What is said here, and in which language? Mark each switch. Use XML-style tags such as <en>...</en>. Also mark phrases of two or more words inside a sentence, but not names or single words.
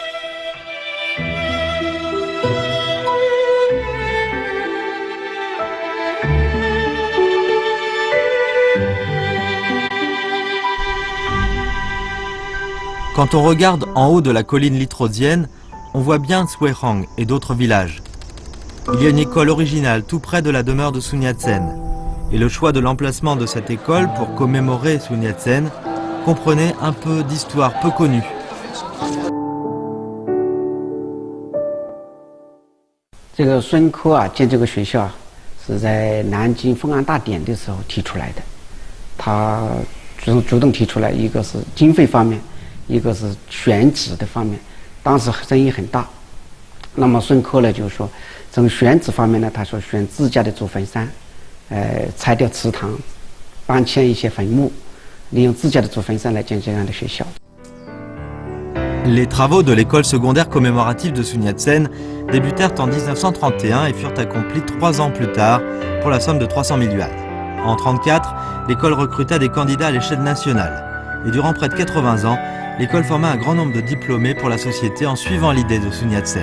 <fr>Quand on regarde en haut de la colline litrosienne, on voit bien Tsuerang et d'autres villages. Il y a une école originale tout près de la demeure de Sun Yat-sen. Et le choix de l'emplacement de cette école pour commémorer Sun Yat-sen comprenait un peu d'histoire peu connue.</fr> <zh>这个孙科啊，建这个学校是在南京奉安大典的时候提出来的。他主动提出来，一个是经费方面，一个是选址的方面，当时争议很大。那么孙科呢，就是说从选址方面呢，他说选自家的祖坟山，拆掉祠堂，搬迁一些坟墓，利用自家的祖坟山来建这样的学校。</zh> <fr>Les travaux de l'école secondaire commémorative de Sun Yat-sen débutèrent en 1931 et furent accomplis 3 ans plus tard pour la somme de 300 000 yuan. En 1934, l'école recruta des candidats à l'échelle nationale. Et durant près de 80 ans, l'école forma un grand nombre de diplômés pour la société en suivant l'idée de Sun Yat-sen.</fr>